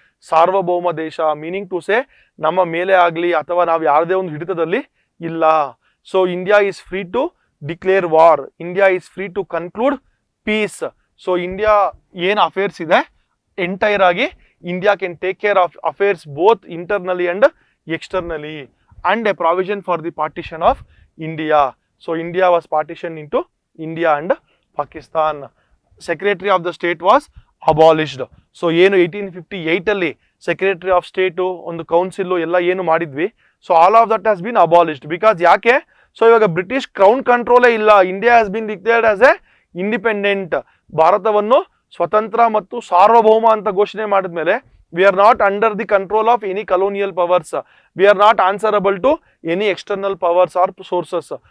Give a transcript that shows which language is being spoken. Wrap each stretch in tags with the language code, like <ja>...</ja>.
<kn>ಸಾರ್ವಭೌಮ ದೇಶ</kn> <en>meaning to say</en> <kn>ನಮ್ಮ ಮೇಲೆ ಆಗಲಿ ಅಥವಾ ನಾವು ಯಾವುದೇ ಒಂದು ಹಿಡಿತದಲ್ಲಿ ಇಲ್ಲ.</kn> <en>So India is free to declare war, India is free to conclude peace.</en> <kn>So India ಏನು ಅಫೇರ್ಸ್ ಇದೆ ಎಂಟೈರ್ ಆಗಿ</kn> <en>India can take care of affairs both internally and externally. And a provision for the partition of India. So India was partitioned into India and Pakistan. Secretary of the state was abolished.</en> <kn>So ಏನು 1858 ಅಲ್ಲಿ secretary of state ಒಂದು council ಎಲ್ಲ ಏನು ಮಾಡಿದ್ವಿ,</kn> <en>So all of that has been abolished.</en> <kn>Because ಯಾಕೆ, so ಇವಾಗ British crown ಕಂಟ್ರೋಲೇ ಇಲ್ಲ.</kn> <en>India has been declared as a independent.</en> <kn>ಭಾರತವನ್ನು ಸ್ವತಂತ್ರ ಮತ್ತು ಸಾರ್ವಭೌಮ ಅಂತ ಘೋಷಣೆ ಮಾಡಿದ್ಮೇಲೆ</kn> <en>We are not under the control of any colonial powers, we are not answerable to any external powers or sources.</en>